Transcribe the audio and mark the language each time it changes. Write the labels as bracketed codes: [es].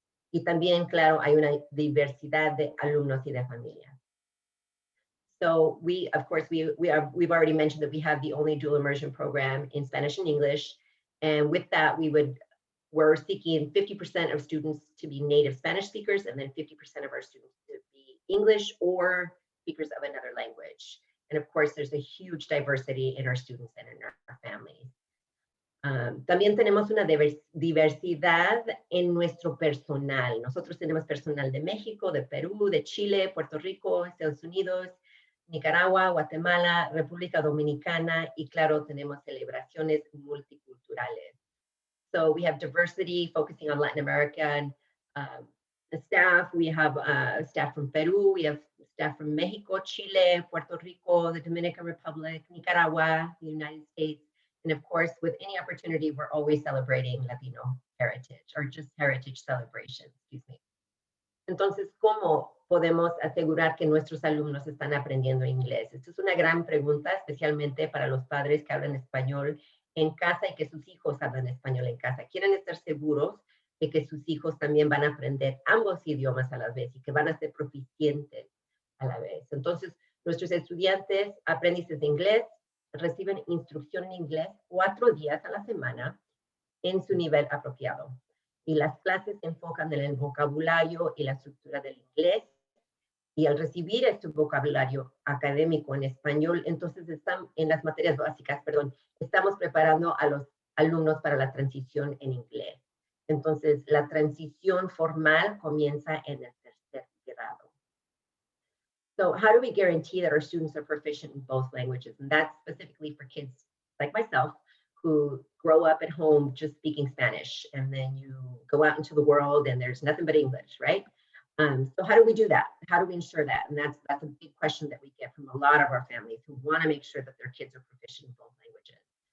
[es] Y también, claro, hay una diversidad de alumnos y de familias. [en] So we've already mentioned that we have the only dual immersion program in Spanish and English. And with that, we're seeking 50% of students to be native Spanish speakers and then 50% of our students to be English or speakers of another language. And of course, there's a huge diversity in our students and in our families. [es] También tenemos una diversidad en nuestro personal. Nosotros tenemos personal de México, de Perú, de Chile, Puerto Rico, Estados Unidos, Nicaragua, Guatemala, República Dominicana y claro, tenemos celebraciones multiculturales. [en] So we have diversity focusing on Latin American staff. We have staff from Peru. We have staff from Mexico, Chile, Puerto Rico, the Dominican Republic, Nicaragua, the United States. And of course, with any opportunity, we're always celebrating Latino heritage or just heritage celebration, excuse me. [es] Entonces, ¿cómo podemos asegurar que nuestros alumnos están aprendiendo inglés? Esta es una gran pregunta, especialmente para los padres que hablan español en casa y que sus hijos hablan español en casa. Quieren estar seguros de que sus hijos también van a aprender ambos idiomas a la vez y que van a ser proficientes a la vez. Entonces, nuestros estudiantes, aprendices de inglés, reciben instrucción en inglés 4 días a la semana en su nivel apropiado. Y las clases se enfocan en el vocabulario y la estructura del inglés. Y al recibir este vocabulario académico en español, entonces están en las materias básicas, perdón, estamos preparando a los alumnos para la transición en inglés. Entonces, la transición formal comienza en el 3er grado. [en] So how do we guarantee that our students are proficient in both languages? And that's specifically for kids like myself who grow up at home just speaking Spanish, and then you go out into the world and there's nothing but English, right? So how do we do that? How do we ensure that? And that's a big question that we get from a lot of our families who want to make sure that their kids are proficient in both languages.